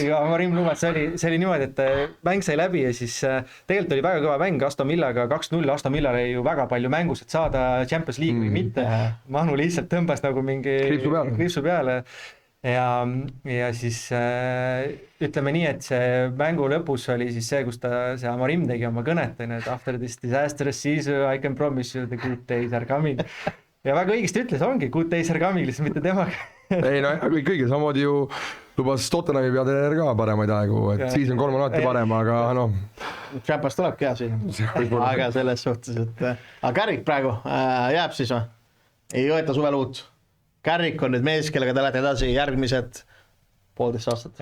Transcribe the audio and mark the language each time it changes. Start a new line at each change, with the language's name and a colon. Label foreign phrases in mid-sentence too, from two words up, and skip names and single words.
Estonian: Amarim lubas, see oli niimoodi, et mäng sai läbi ja siis tegelikult oli väga kõva mäng Aston Villaga 2-0, Aston Villal oli ju väga palju mängus, et saada Champions League või mitte, Mahnu lihtsalt tõmbas nagu mingi kriipsu peale ja siis ütleme nii, et see mängu lõpus oli siis see, kus see Amarim tegi oma kõnet, et
English: after this disastrous season I can promise you the good days are coming
Estonian: ja väga õigesti ütles, ongi
English: good days are coming,
Estonian: lihtsalt mitte temaga ei kõige samamoodi ju lubas Tottenhami peatreener ka paremaid aegu, et siis on 3 alati parem, aga Champions tulebki hea siin, aga selles suhtes, et aga Carrick praegu jääb siis või? Ei võeta suvel uut? Carrick on nüüd mees, kellega te lähete edasi järgmised 1,5 aastat.